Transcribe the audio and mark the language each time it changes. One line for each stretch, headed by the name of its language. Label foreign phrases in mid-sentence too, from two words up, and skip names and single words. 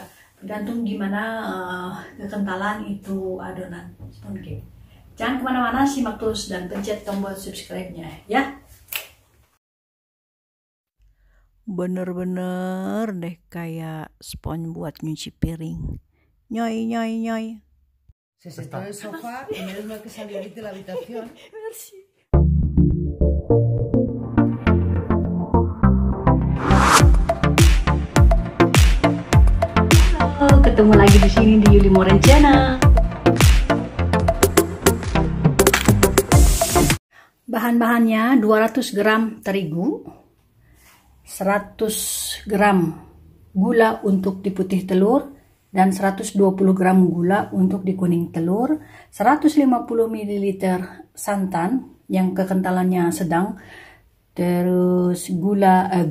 Indonesian: Tergantung gimana kekentalan itu adonan
English: sponge cake.
Indonesian: Jangan kemana-mana, simak terus dan pencet tombol subscribe-nya ya. Bener-bener deh kayak spons buat nyuci piring. Ñoy, ñoy, ñoy.
Spanish: Se sentó en el sofá y menos mal que salió ahorita de la habitación. Merci.
Indonesian: Halo, ketemu lagi di sini di Yuli Morencana. Bahan-bahannya 200 gram terigu, 100 gram gula untuk di putih telur, dan 120 gram gula untuk di kuning telur, 150 ml santan yang kekentalannya sedang, terus gula.